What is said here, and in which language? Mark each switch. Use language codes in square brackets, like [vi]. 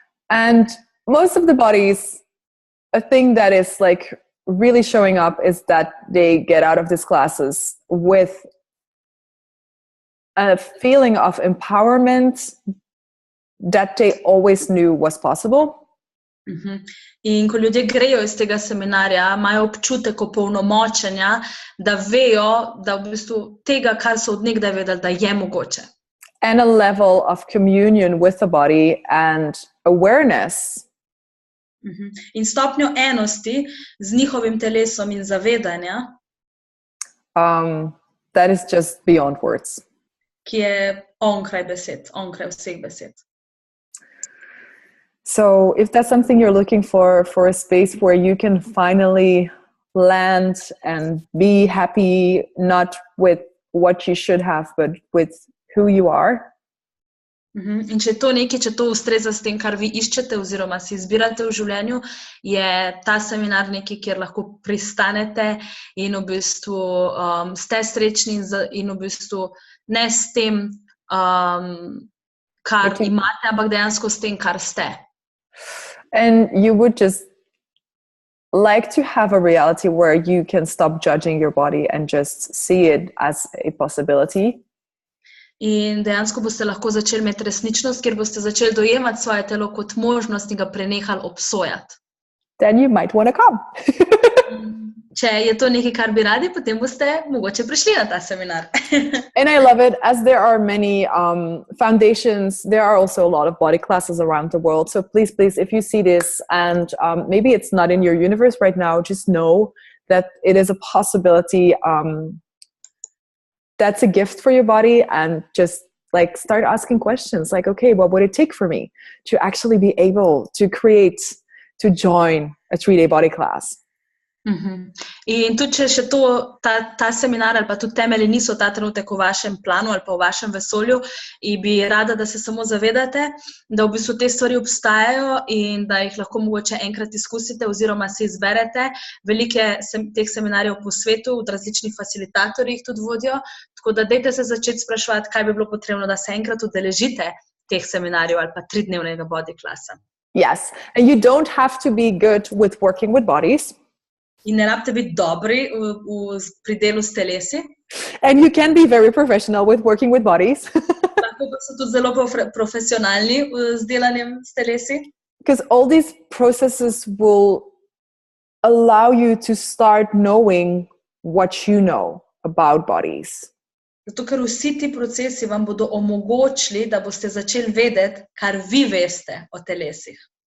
[en] And most of the bodies, a thing that is like really showing up is that they get out of these classes with a feeling of empowerment that they always knew was possible. [sl] In ko ljudje grejo iz tega seminarja, imajo občutek opolnomočenja, da vejo, da v bistvu tega, kar so od nekdaj vedeli, da je mogoče. [en] And a level of communion with the body and awareness. [sl] In stopnjo enosti z njihovim telesom in zavedanja, [en] that is just beyond words. [sl] Ki je onkraj besed, onkraj vseh besed. [en] So if that's something you're looking for a space where you can finally land and be happy, not with what you should have, but with who you are. [sl] In če to nekaj, če to ustreza s tem, kar vi iščete oziroma si izbirate v življenju, je ta seminar nekaj, kjer lahko pristanete in v bistvu ste srečni in v bistvu ne s tem, kar imate, ampak dejansko s tem, kar ste. [en] And you would just like to have a reality where you can stop judging your body and just see it as a possibility. [sl] In dejansko boste lahko začeli imeti resničnost, kjer boste začeli dojemati svoje telo kot možnost in ga prenehali obsojati. [en] Then you might want to come. [sl] Če je to nekaj, kar bi radi, potem boste mogoče prišli na ta seminar. [en] And I love it, as there are many foundations, there are also a lot of body classes around the world. So please, if you see this and maybe it's not in your universe right now, just know that it is a possibility. That's a gift for your body, and just like start asking questions like, okay, what would it take for me to actually be able to join a 3-day body class? [sl] In tudi, če še ta seminar ali pa tudi temelji niso ta trenutek v vašem planu ali pa v vašem vesolju, in bi rada, da se samo zavedate, da v bistvu te stvari obstajajo in da jih lahko mogoče enkrat izkusite oziroma si izberete. Veliko je teh seminarjev po svetu, od različnih facilitatorjev jih tudi vodijo, tako da dajte se začeti spraševati, kaj bi bilo potrebno, da se enkrat udeležite teh seminarjev ali pa 3-dnevnega body klasa. [en] Yes, and you don't have to be good with working with bodies. [sl] In ne rabite biti dobri pri delu s telesi. [en] And you can be very professional with working with bodies. [sl] Lahko pa so tudi zelo profesionalni z delanjem s telesi. [en] Because all these processes will allow you to start knowing what you know about bodies. [sl] Zato, ker vsi ti procesi vam bodo omogočili, da boste začeli vedeti, kar vi veste o telesih.